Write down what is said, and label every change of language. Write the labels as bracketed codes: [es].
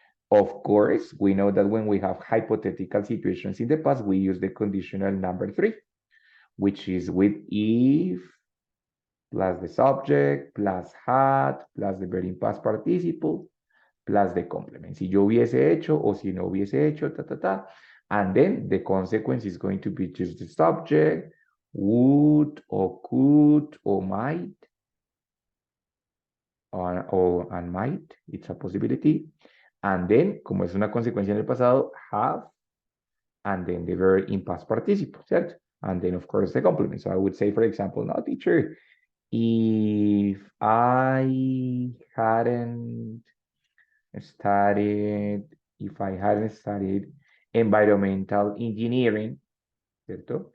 [en] Of course, we know that when we have hypothetical situations in the past, we use the conditional number 3, which is with if plus the subject plus had plus the very past participle plus the complement. [es] Si yo hubiese hecho o si no hubiese hecho, ta, ta, ta. [en] And then the consequence is going to be just the subject, would or could or might, or and might, it's a possibility. And then, [es] como es una consecuencia en el pasado, [en] have, and then the verb in past participle, [es] ¿cierto? [en] And then, of course, the complement. So I would say, for example, no, teacher, if I hadn't studied, if I hadn't studied environmental engineering, [es] ¿cierto?